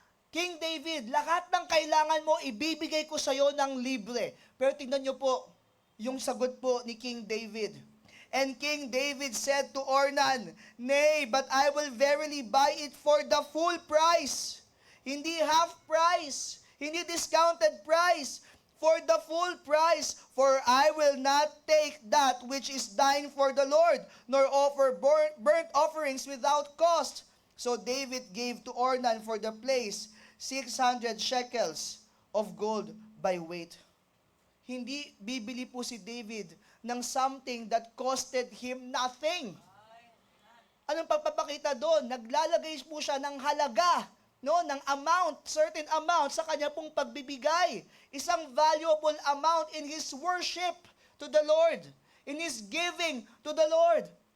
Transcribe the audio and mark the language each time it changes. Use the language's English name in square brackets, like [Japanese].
[Filipino] King David, lahat ng kailangan mo, ibibigay ko sa'yo ng libre. Pero tingnan nyo po, yung sagot po ni King David. [English] And King David said to Ornan, Nay, but I will verily buy it for the full price. Hindi half price, hindi discounted price, for the full price. For I will not take that which is thine for the Lord, nor offer burnt offerings without cost. So David gave to Ornan for the place 600 shekels of gold by weight. [Filipino] Hindi bibili po si David ng [English] something that costed him nothing. [Filipino] Anong pagpapakita doon? Naglalagay po siya ng halaga, ng amount, [English] certain amount [Filipino] sa kanya pong pagbibigay. [English] Isang valuable amount in his worship to the Lord, in his giving to the Lord.